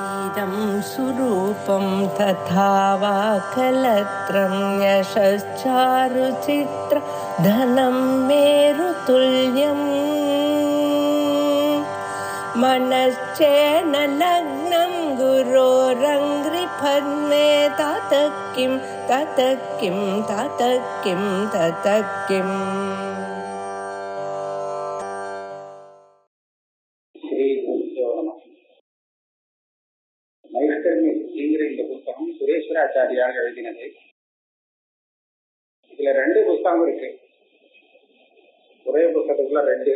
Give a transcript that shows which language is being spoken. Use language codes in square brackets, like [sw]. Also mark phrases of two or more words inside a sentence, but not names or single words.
[sa] इदं सुरूपं तथा वा कलत्रं यशश्चारुचित्र धनं मेरुतुल्यम् मनश्चेन लग्नं गुरोरङ्घ्रिपद्मे ततः किं ततः किं ततः किं ततः किम्. [ta] நைஷ்கர்மியங்கிற இந்த புத்தகம் சுரேஸ்வராச்சாரியார் எழுதினது. இதுல 2 புத்தகம் இருக்கு. ஒரே புத்தகத்துல 2.